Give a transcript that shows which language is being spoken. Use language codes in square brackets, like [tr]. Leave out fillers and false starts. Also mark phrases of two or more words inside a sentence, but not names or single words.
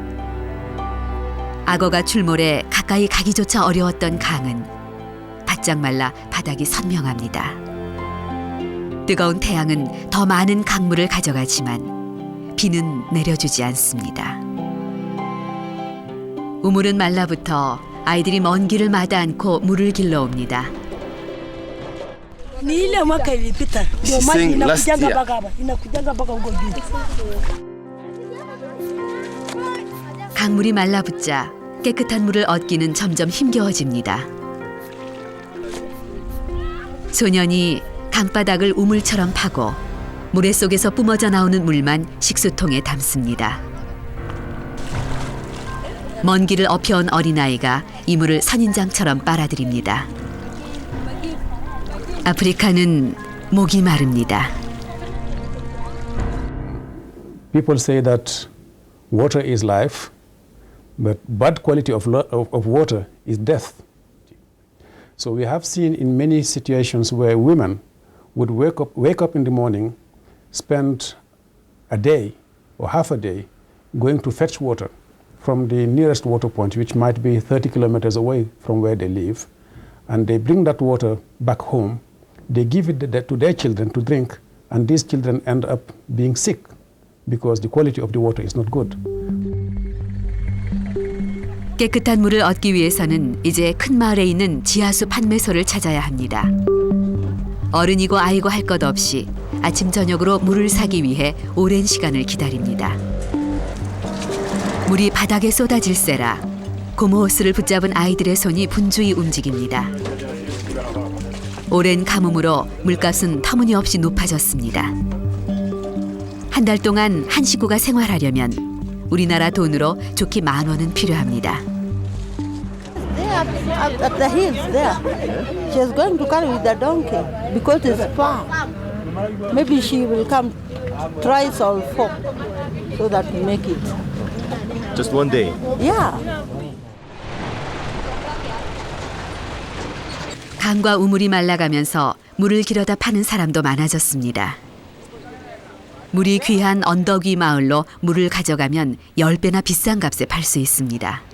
[ko] 악어가 출몰해 가까이 가기조차 어려웠던 강은 바짝 말라 바닥이 선명합니다. 뜨거운 태양은 더 많은 강물을 가져가지만 비는 내려주지 않습니다. 우물은 말라붙어 아이들이 먼 길을 마다 않고 물을 길러옵니다. Ni ile mwaka ilipita ndio maji inakujanga mpaka hapa, inakujanga mpaka huko juu. 강물이 말라붙자 깨끗한 물을 얻기는 점점 힘겨워집니다. 소년이 강바닥을 우물처럼 파고 모래 속에서 뿜어져 나오는 물만 식수통에 담습니다. 먼 길을 엎혀온 어린아이가 이 물을 선인장처럼 빨아들입니다. 아프리카는 목이 마릅니다. [en] People say that water is life, but bad quality of water is death. So we have seen in many situations where women would wake up in the morning, spend a day or half a day going to fetch water from the nearest water point, which might be 30 kilometers away from where they live, and they bring that water back home. They give it to their children to drink, and these children end up being sick because the quality of the water is not good. [ko] 깨끗한 물을 얻기 위해서는 이제 큰 마을에 있는 지하수 판매소를 찾아야 합니다. 어른이고 아이고 할 것 없이 아침 저녁으로 물을 사기 위해 오랜 시간을 기다립니다. 물이 바닥에 쏟아질세라 고무 호스를 붙잡은 아이들의 손이 분주히 움직입니다. 오랜 가뭄으로 물값은 터무니없이 높아졌습니다. 한 달 동안 한 식구가 생활하려면 우리나라 돈으로 좋게 10,000원은 필요합니다. [en] There, at the hills there. She's going to carry with the donkey because it's far. Maybe she will come thrice or 4 so that we make it. Just one day. Yeah. [ko] 강과 우물이 말라가면서 물을 길어다 파는 사람도 많아졌습니다. 물이 귀한 언덕 위 마을로 물을 가져가면 10배나 비싼 값에 팔 수 있습니다.